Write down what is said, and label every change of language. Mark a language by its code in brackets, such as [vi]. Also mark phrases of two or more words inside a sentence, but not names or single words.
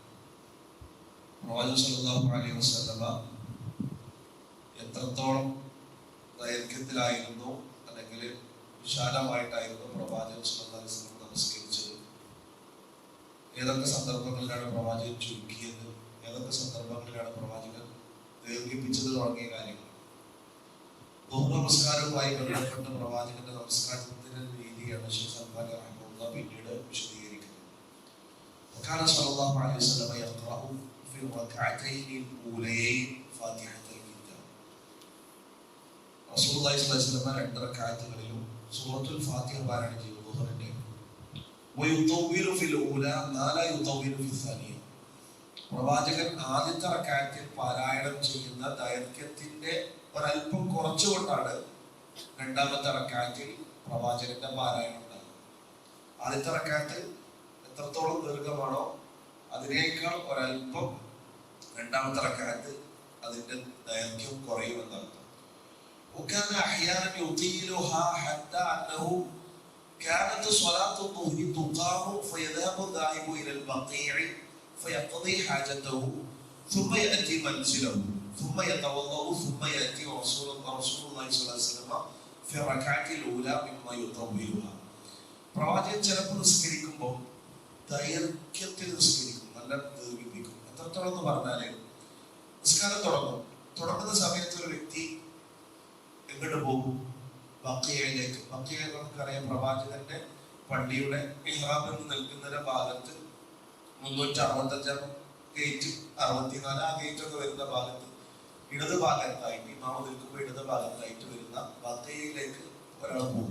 [ml] പ്രവാചകൻ [ar] صلى الله عليه وسلم [ml] എത്രത്തോളം ദൈർഘ്യത്തിലായിരുന്നു അല്ലെങ്കിൽ വിശാലമായിട്ടായിരുന്നു പ്രവാചകൻ [ar] صلى الله عليه وسلم [ml] നമസ്കരിച്ചത്, ഏതൊക്കെ സന്ദർഭങ്ങളിലാണ് പ്രവാചകൻ ചുരുക്കിയത്, ഏതൊക്കെ സന്ദർഭങ്ങളിലാണ് പ്രവാചകൻ ദീർഘിപ്പിച്ചത് തുടങ്ങിയ കാര്യങ്ങൾ നമസ്കാരവുമായി ബന്ധപ്പെട്ട പ്രവാചകന്റെ നമസ്കാരത്തിന്റെ രീതിയാണ് ശൈഖ് അൽബാനി റഹിമഹുല്ലാഹ് പിന്നീട് വിശദീകരിക്കുന്നത്. [ar] وكان صلى الله عليه وسلم يقرأ في الركعتين الأوليين فاتحة الكتاب. رسول الله صلى الله عليه وسلم [ml] രണ്ട് റക്അത്തുകളിലും സൂറത്തുൽ ഫാത്തിഹ പാരായണം ചെയ്തു. [ar] ദുഹറിന്റെ ويطول في الأولى ما لا يطول في الثانية. [ml] പ്രവാചകൻ ആദ്യത്തെ റക്അത്തിൽ പാരായണം ചെയ്യുന്ന ദൈർഘ്യത്തിന്റെ ഒരല്പം കുറച്ചുകൊണ്ടാണ് രണ്ടാമത്തെ റക്അത്തിൽ പ്രവാചകന്റെ പാരായണം ഉണ്ടാകുന്നത്. ആദ്യത്തെ റക്അത്ത് എത്രത്തോളം ദീർഘമാണോ അതിനേക്കാൾ ഒരല്പം രണ്ടാമത്തെ റക്അത്ത് അതിന്റെ ദൈർഘ്യം കുറയുമെന്നാണ്. [ar] وكان أحيانا يطيلها حتى أنه كانت صلاة الظهر تقام فيذهب الذاهب إلى البقيع فيقضي حاجته ثم يأتي منزله ثم يتوضأ ثم يأتي رسول الله صلى الله عليه وسلم في الركعة الأولى مما يطولها. [ml] പ്രവാചകൻ ചിലപ്പോൾ നിസ്കരിക്കുമ്പോൾ ദൈർഘ്യത്തിൽ നിസ്കരിക്കും, നല്ല ദീർഘിപ്പിക്കും. എത്രത്തോളം എന്ന് പറഞ്ഞാല് നിസ്കാരം തുടങ്ങുന്ന സമയത്ത് ഒരു വ്യക്തി എങ്ങോട്ട് പോകും? ബഖീഅയിലേക്ക്. ബഖീഅ നമുക്കറിയാം, പ്രവാചകന്റെ പള്ളിയുടെ മിഹ്റാബിൽ നിൽക്കുന്ന ഭാഗത്ത് 365 ഗേറ്റ് 64 ആ ഗേറ്റ് ഒക്കെ വരുന്ന ഭാഗത്ത് ഇടത് ഭാഗത്തായിട്ട് ഇമാമ നിൽക്കുമ്പോൾ ഇടത് ഭാഗത്തായിട്ട് വരുന്ന ബഖീഅയിലേക്ക് ഒരാൾ പോകും.